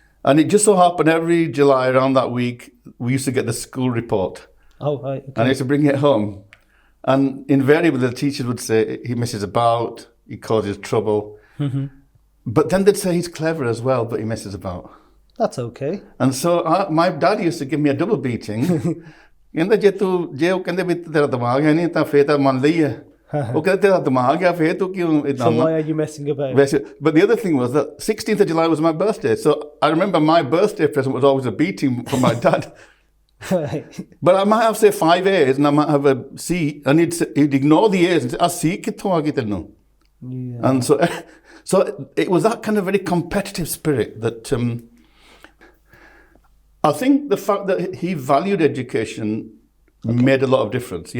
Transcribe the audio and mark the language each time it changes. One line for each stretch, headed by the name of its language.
English: And it just so happened every July around that week, we used to get the school report. Oh, right. Okay. And I used to bring it home. And invariably, the teachers would say, he messes about, he causes trouble. Mm-hmm. But then they'd say he's clever as well, but he messes about. That's okay. And so my dad used to give me a double beating.
Punjabi: ਕਹਿੰਦਾ ਜੇ ਉਹ ਕਹਿੰਦੇ ਵੀ ਤੇਰਾ ਦਿਮਾਗ ਹੈ ਨਹੀਂ ਤਾਂ ਫੇਰ ਤਾਂ ਮੰਨ ਲਈ ਹੈ. ਉਹ ਕਹਿੰਦਾ ਤੇਰਾ ਦਿਮਾਗ ਹੈ ਫੇਰ ਤੂੰ ਕਿਉਂ ਇਦਾਂ.
English: So why are you messing about? But the other thing was that 16th of July was my birthday. So I remember my birthday present was always a beating from my dad. But I might have, say, 5 A's and I might have a C. And he'd ignore the A's and say, C
Punjabi: ਕਿੱਥੋਂ ਆ ਗਈ ਤੈਨੂੰ?
English: And so it was that kind of very competitive spirit that I think the fact that he valued education made a lot of difference.